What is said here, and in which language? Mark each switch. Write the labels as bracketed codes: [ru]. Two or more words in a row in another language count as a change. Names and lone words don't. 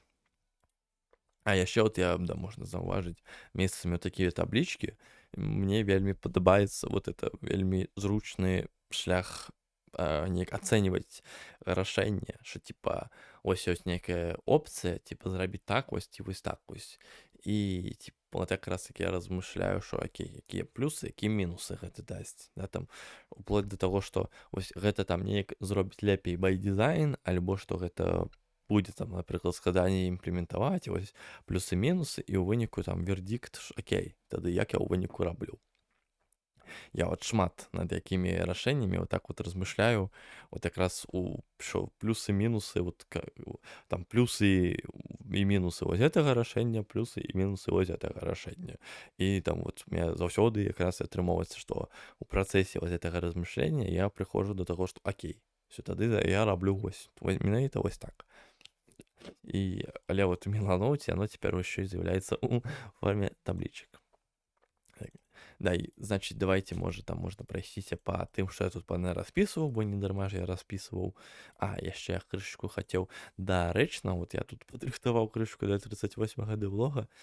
[be] А яшчэ вот я, да, можна заўважыць месцамі такія таблічкі, мне вельмі падабаецца вот это вельмі зручны шлях неяк ацэньваць рашэнне, што типа ось ёсць нейкая опцыя, типа зрабіць так вось ці вось так вось. І типа вот якраз таки я размышляю, што окей, якія плюсы, якія мінусы гэта дасць, да, там уплоть да таго, што вось гэта там неяк зробіць лепей [en] by design, [be] альбо што гэта будзе там, напрыклад, складаней імплементаваць, вось плюсы-мінусы, і ў выніку там вердикт, окей, тады як я ў выніку раблю. Я вот шмат над якімі рашэннямі вот так вот размышляю, вот якраз у що плюсы-мінусы, вот там плюсы і мінусы вось гэтага рашэння, плюсы і мінусы вось гэтага рашэння. І там [ru] вот у меня [be] заўсёды якраз атрымоўваецца, што у працэсе вось гэтага размышлення я прыходжу до таго, што окей, все, тады я раблю вось менавіта вось так. [ru] Але вот у Меланоуте оно теперь еще и з'являецца у форме табличек. [be] Да, і, значить, давайте, може, там можна пройсціся па тым, што я тут пане распісваў, бо не дарма ж я распісваў. Яшчэ я крышечку хацеў дарэчна, вот я тут падрыхтаваў крышку да 38 гады влога.